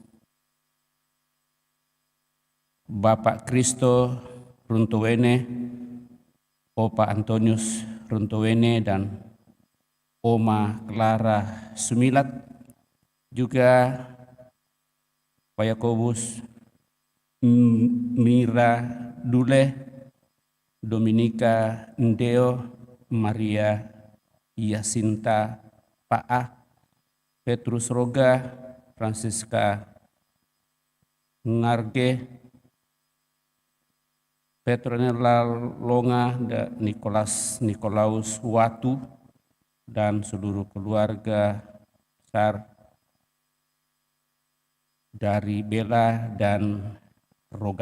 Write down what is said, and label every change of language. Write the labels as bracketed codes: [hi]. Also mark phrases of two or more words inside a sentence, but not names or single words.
[id] Bapak Kristo Runtowene, Opa Antonius Runtowene, dan Oma Clara Sumilat, juga Pak Yakobus, Mira Dule, Dominika Ndeo, Maria Yasinta Pa'a, Petrus Roga, Francisca Ngarge, Petronella Longa, Nikolaus Watu, dan seluruh keluarga besar dari Bella dan Roga.